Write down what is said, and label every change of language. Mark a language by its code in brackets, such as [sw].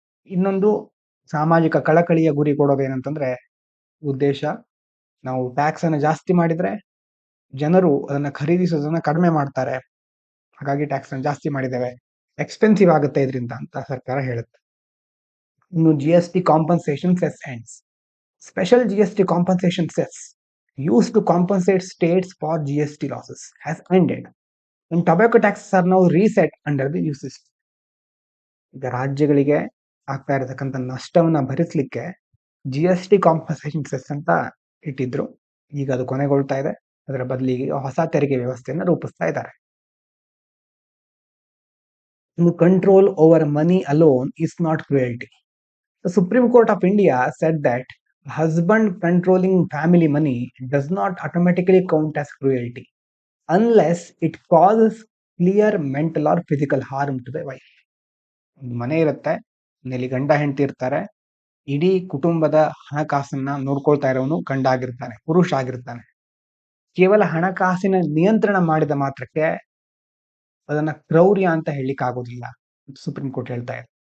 [kn] ಇನ್ನೊಂದು, ಸಾಮಾಜಿಕ ಕಳಕಳಿಯ ಗುರಿ ಕೊಡೋದೇನಂತಂದ್ರೆ ಉದ್ದೇಶ, ನಾವು ಟ್ಯಾಕ್ಸ್ ಅನ್ನ ಜಾಸ್ತಿ ಮಾಡಿದ್ರೆ ಜನರು ಅದನ್ನ ಖರೀದಿಸೋದನ್ನ ಕಡಿಮೆ ಮಾಡ್ತಾರೆ, ಹಾಗಾಗಿ ಟ್ಯಾಕ್ಸ್ ಅನ್ನು ಜಾಸ್ತಿ ಮಾಡಿದ್ದೇವೆ, ಎಕ್ಸ್ಪೆನ್ಸಿವ್ ಆಗುತ್ತೆ ಇದರಿಂದ ಅಂತ ಸರ್ಕಾರ ಹೇಳುತ್ತೆ. [en] ಇನ್ನು GST compensation cess ends. Special GST compensation cess used to compensate states for GST losses has ended and tobacco taxes are now reset under the new system. [kn] ಈಗ ರಾಜ್ಯಗಳಿಗೆ ಆಗ್ತಾ ಇರತಕ್ಕಂಥ ನಷ್ಟವನ್ನ ಭರಿಸಲಿಕ್ಕೆ GST ಕಾಂಪನ್ಸೇಷನ್ ಸೆಸ್ ಅಂತ ಇಟ್ಟಿದ್ರು. ಈಗ ಅದು ಕೊನೆಗೊಳ್ತಾ ಇದೆ. ಅದರ ಬದಲಿಗೆ ಹೊಸ ತೆರಿಗೆ ವ್ಯವಸ್ಥೆಯನ್ನು ರೂಪಿಸ್ತಾ ಇದ್ದಾರೆ. [en] Control over money alone is not cruelty. The Supreme Court of India said that a husband controlling family money does not automatically count as cruelty unless it causes clear mental or physical harm to the wife. [kn] ಒಂದು ಮನೆ ಇರುತ್ತೆ, ಮನೆಯಲ್ಲಿ ಗಂಡ ಹೆಂಡತಿ ಇರ್ತಾರೆ. ಇಡೀ ಕುಟುಂಬದ ಹಣಕಾಸನ್ನ ನೋಡ್ಕೊಳ್ತಾ ಇರೋನು ಗಂಡ ಆಗಿರ್ತಾನೆ, ಪುರುಷ ಆಗಿರ್ತಾನೆ. ಕೇವಲ ಹಣಕಾಸಿನ ನಿಯಂತ್ರಣ ಮಾಡಿದ ಮಾತ್ರಕ್ಕೆ ಅದನ್ನ ಕ್ರೌರ್ಯ ಅಂತ ಹೇಳಿಕ್ ಆಗೋದಿಲ್ಲ, ಸುಪ್ರೀಂ ಕೋರ್ಟ್ ಹೇಳ್ತಾ ಇದೆ.